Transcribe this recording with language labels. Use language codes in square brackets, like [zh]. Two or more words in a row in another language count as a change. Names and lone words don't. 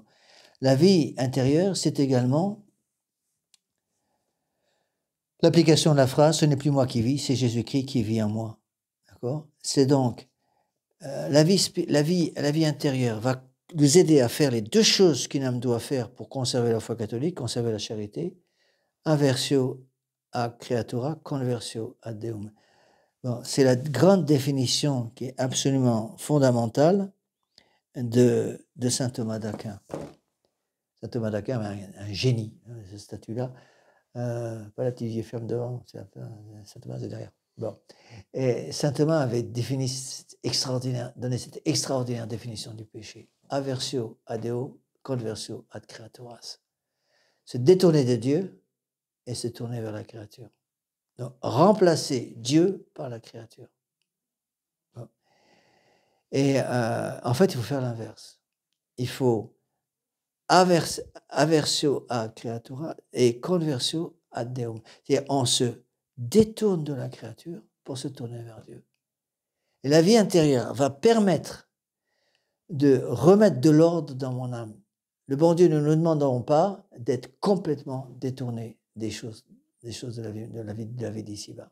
[fr] La vie intérieure, c'est également l'application de la phrase, ce n'est plus moi qui vis, c'est Jésus-Christ qui vit en moi. D'accord? C'est donc la vie intérieure va nous aider à faire les deux choses qu'une âme doit faire pour conserver la foi catholique, conserver la charité, [la] inversio ad creatura, conversio ad Deum. [fr] Bon, c'est la grande définition qui est absolument fondamentale de saint Thomas d'Aquin. Saint Thomas d'Aquin est un génie, hein, ce statut-là. Pas la petite vieille ferme devant, saint Thomas est derrière. Bon. Et saint Thomas avait donné cette extraordinaire définition du péché. [la] Aversio ad Deo, conversio ad creaturas. [fr] Se détourner de Dieu et se tourner vers la créature. Donc, remplacer Dieu par la créature. Bon. Et en fait, il faut faire l'inverse. Il faut [la] aversio ad creatura et conversio ad Deum. [fr] C'est-à-dire, on se détourne de la créature pour se tourner vers Dieu. Et la vie intérieure va permettre de remettre de l'ordre dans mon âme. Le bon Dieu, ne nous demandons pas d'être complètement détournés des choses de la vie d'ici-bas.